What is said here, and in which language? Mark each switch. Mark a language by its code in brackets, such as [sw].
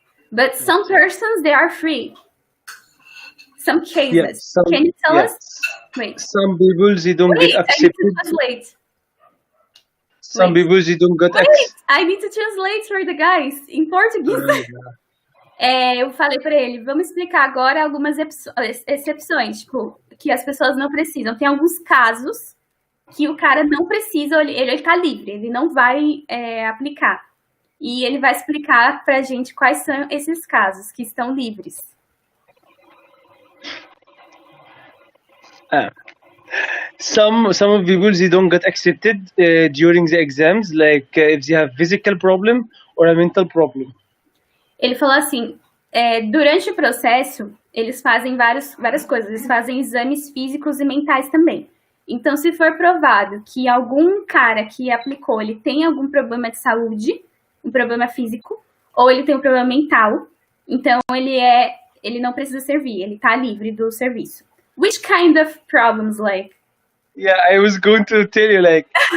[en] But some persons, they are free. Some cases. Yes, Can you tell us? Wait. Some people, they don't get accepted. I need to translate. Some people, they don't get accepted. I need to translate for the guys in Portuguese. [pt] Eu falei para ele, vamos explicar agora algumas exceções, tipo, que as pessoas não precisam. Tem alguns casos que o cara não precisa, ele tá livre, ele não vai aplicar. E ele vai explicar pra gente quais são esses casos que estão livres. [en] Some people, they don't get accepted during the exams, like if they have physical problem or a mental problem. [pt] Ele falou assim, durante o processo, eles fazem várias coisas. Eles fazem exames físicos e mentais também. Então, se for provado que algum cara que aplicou, ele tem algum problema de saúde, um problema físico, ou ele tem um problema mental, então ele não precisa servir, ele tá livre do serviço. [en] Which kind of problems, like? Yeah, I was going to tell you, like...